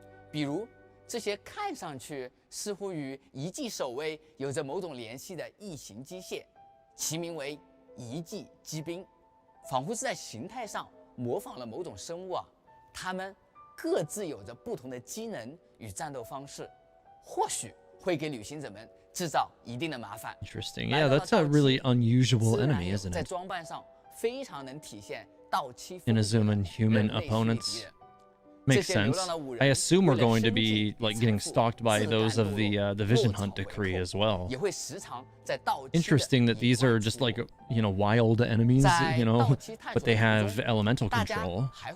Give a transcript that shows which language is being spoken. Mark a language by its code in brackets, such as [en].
[zh] 比如这些看上去似乎与遗迹守卫有着某种联系的异形机械，其名为遗迹机兵，仿佛是在形态上模仿了某种生物啊。它们各自有着不同的机能与战斗方式，或许会给旅行者们制造一定的麻烦。 [en] Interesting. Yeah, that's a really unusual enemy, isn't it? [zh] 在装扮上非常能体现到期 [en] Inazuma human opponents. Makes sense. I assume we're going to be like getting stalked by those of the Vision Hunt decree as well. Interesting that these are just like, you know, wild enemies, you know, but they have elemental control.